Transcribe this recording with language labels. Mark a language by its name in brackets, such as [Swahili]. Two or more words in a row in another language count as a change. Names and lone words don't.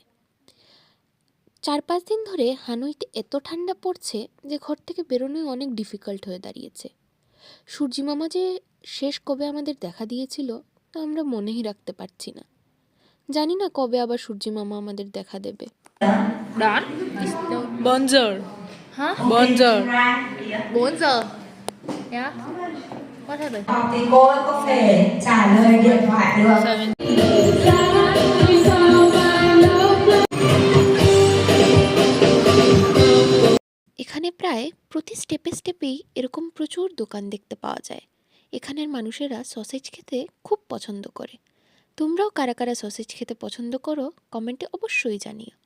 [Bangla] 4-5 দিন ধরে হানইতে এত ঠান্ডা পড়ছে যে ঘর থেকে বেরোনোই অনেক ডিফিকাল্ট হয়ে দাঁড়িয়েছে। সূর্যি মামা যে শেষ কবে আমাদের দেখা দিয়েছিল তা আমরা মনেই রাখতে পারছি না। জানি না কবে আবার সূর্যি মামা আমাদের দেখা দেবে। [Vietnamese] Đón. [French] Bonjour. [Vietnamese] Hả? [French] Bonjour. [Vietnamese] 4 giờ. [English] Yeah. What happened? [Vietnamese] Học thì cô ấy có thể trả lời điện thoại được. [Bangla] এখানে প্রায় প্রতি স্টেপে স্টেপেই এরকম প্রচুর দোকান দেখতে পাওয়া যায়। এখানের মানুষেরা সসেজ খেতে খুব পছন্দ করে। তোমরাও কারা কারা সসেজ খেতে পছন্দ করো কমেন্টে অবশ্যই জানিও।